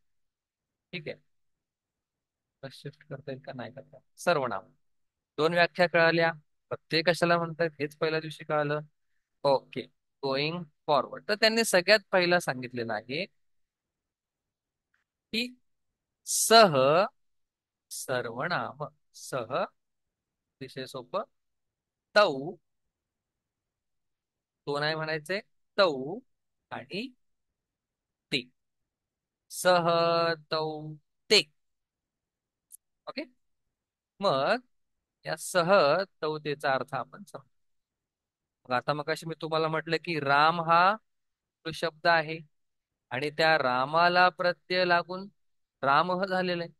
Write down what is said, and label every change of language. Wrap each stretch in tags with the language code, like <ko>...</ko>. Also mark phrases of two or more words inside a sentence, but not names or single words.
<mr>ठीक आहे. शिफ्ट करता येईल का? नाही करता येत. सर्वनाम. दोन व्याख्या कळाल्या. प्रत्येक कशाला म्हणतात हेच पहिल्या दिवशी कळालं. ओके.</mr> <en>going forward.</en> <mr>तर त्यांनी सगळ्यात पहिला सांगितलेलं आहे की सह सर्वनाम. सह, विषय सोपं. तौ, तो नाही म्हणायचे, तौ आणि ते. सह, तौ, ते. ओके. मग या सह तौतेचा अर्थ आपण समजू. मग आता मग मी तुम्हाला म्हटलं की राम हा तो शब्द आहे आणि त्या रामाला प्रत्यय लागून राम झालेलं आहे.</mr>